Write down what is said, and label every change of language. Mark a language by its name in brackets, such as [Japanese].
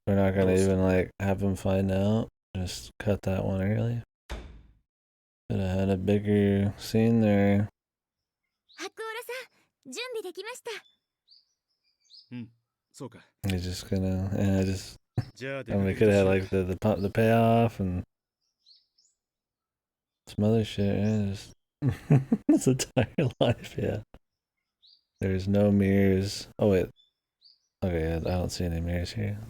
[English] We're not gonna even like have him find out. Just cut that one early. Could have had a bigger scene there. [Japanese] 白オラさん、準備できました。そうか。 [English] He's just gonna, yeah, just. [Japanese] じゃあ、 [English] And we could have had like the payoff and some other shit. Yeah, just his entire life. Yeah. There's no mirrors. Oh wait. Okay, I don't see any mirrors here.